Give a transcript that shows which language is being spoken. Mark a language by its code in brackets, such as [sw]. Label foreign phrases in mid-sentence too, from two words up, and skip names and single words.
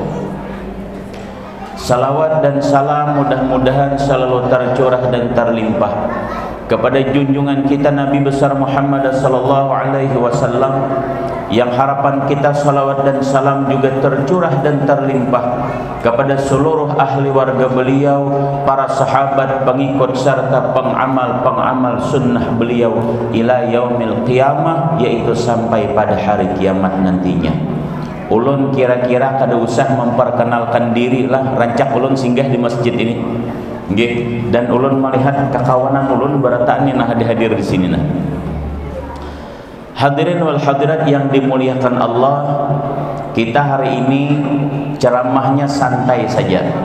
[id] Salawat dan salam mudah-mudahan selalu tercurah dan terlimpah kepada junjungan kita Nabi besar Muhammad [ar] صلى الله عليه وسلم, [id] yang harapan kita salawat dan salam juga tercurah dan terlimpah kepada seluruh ahli warga beliau, para sahabat, pengikut serta pengamal sunnah beliau [ar] إلى يوم القيامة, [id] yaitu sampai pada hari kiamat nantinya. [bjn] Ulun kira-kira kada usah memperkenalkan diri lah, rancak ulun singgah di masjid ini. Nggih, dan ulun melihat kekawanan ulun berataan ini nah hadir di sini nah. [ar] الحاضرين والحاضرات [id] yang dimuliakan Allah, kita hari ini ceramahnya santai saja.